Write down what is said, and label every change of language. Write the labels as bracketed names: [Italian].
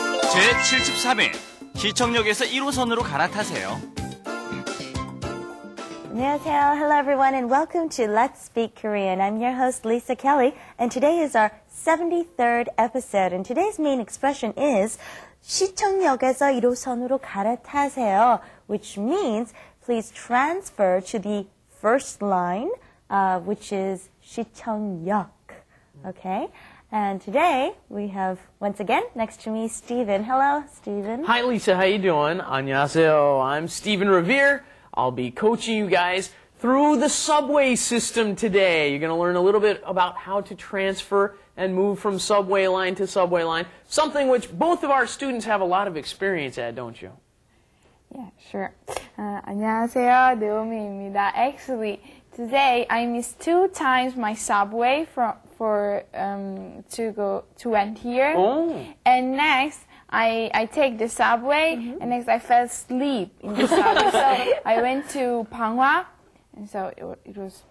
[Korean] 제73회 시청역에서 1호선으로 갈아타세요. 안녕하세요. [English] Hello everyone and welcome to Let's Speak Korean. I'm your host Lisa Kelley and today is our 73rd episode and today's main expression is [Korean] 시청역에서 1호선으로 갈아타세요, [English] which means please transfer to the first line, which is 시청역. Okay? And today we have, once again, next to me, Stephen. Hello, Stephen. Hi, Lisa. How you doing? [Korean] 안녕하세요. [English] I'm Stephen Revere. I'll be coaching you guys through the subway system today. You're going to learn a little bit about how to transfer and move from subway line to subway line, something which both of our students have a lot of experience at, don't you? Yeah, sure. [Korean] 안녕하세요, 노미입니다. [English] Actually, today I missed 2 times my subway to went here. Oh. And next, I take the subway, and next I fell asleep in the subway. So I went to Panghwa, and so it was